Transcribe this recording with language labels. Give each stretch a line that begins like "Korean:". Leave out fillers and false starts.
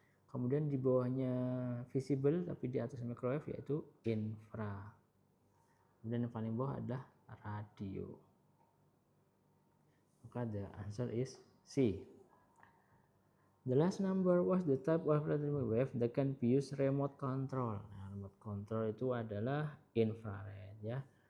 Indonesian: Kemudian di bawahnya visible tapi di atas microwave yaitu infra. Kemudian yang paling bawah adalah radio.
English: Maka the answer is C. The last number was the type of electromagnetic wave that can be used remote control.
Indonesian: Nah, remote control itu adalah infrared ya.